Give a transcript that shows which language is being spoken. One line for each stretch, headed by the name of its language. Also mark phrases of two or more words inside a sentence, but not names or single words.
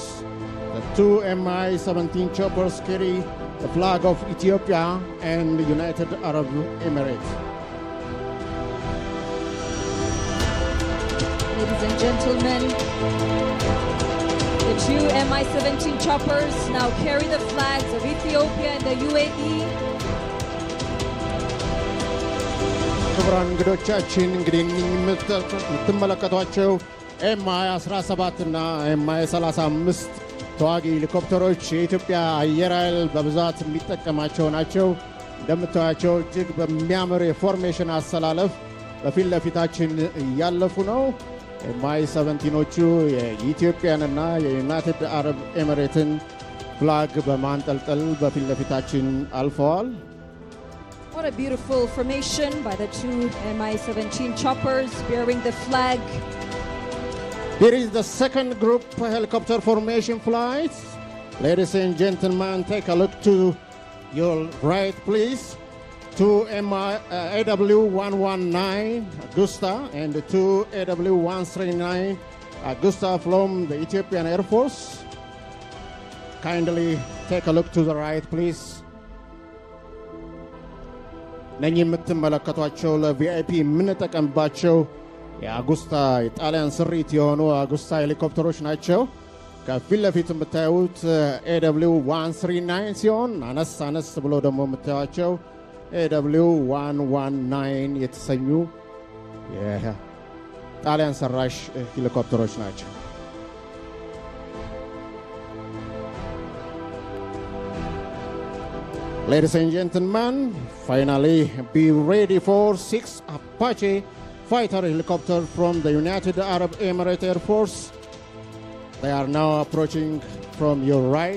English: The 2 Mi-17 choppers carry the flag of Ethiopia and the United Arab Emirates. Ladies and gentlemen, the 2 Mi-17 choppers now carry the flags of Ethiopia and the UAE.
Amharic: ክቡራን እንግዶቻችን እንግዲህ የምትመለከቷቸው Mi-17 እና Mi-35 ተዋጊ ሄሊኮፕተሮች የኢትዮጵያ አየር ኃይል በብዛት የሚጠቀማቸው ናቸው። እንደምታዩቸው እጅግ በሚያምር የፎርሜሽን አሰላለፍ በፊት ለፊታችን እያለፉ ነው። Mi-17ኖቹ የኢትዮጵያን እና የዩናይትድ አረብ ኤሚሬትን ፍላግ በማንጠልጠል በፊት ለፊታችን አልፈዋል።
English: What a beautiful formation by the 2 Mi-17 choppers bearing the flag. Here is the second group helicopter formation flight. Ladies and gentlemen, take a look to your right, please. 2 AW119 Augusta and 2 AW139 Augusta from the Ethiopian Air Force. Kindly take a look to the right, please.
Amharic: ነኚህ የምትመለከቷቸው ለቪአይፒ የምንጠቀምባቸው የአጉስታ የጣሊያን ስሪት የሆኑ አጉስታ ሄሊኮፕተሮች ናቸው። ከፊት ለፊት የምታዩት AW139 ሲሆን አነስ ብሎ ደግሞ የምታዩቸው AW119 የተሰኙ የጣሊያን ሰራሽ ሄሊኮፕተሮች ናቸው።
English: Ladies and gentlemen, finally be ready for 6 Apache fighter helicopters from the United Arab Emirates Air Force. They are now approaching from your right.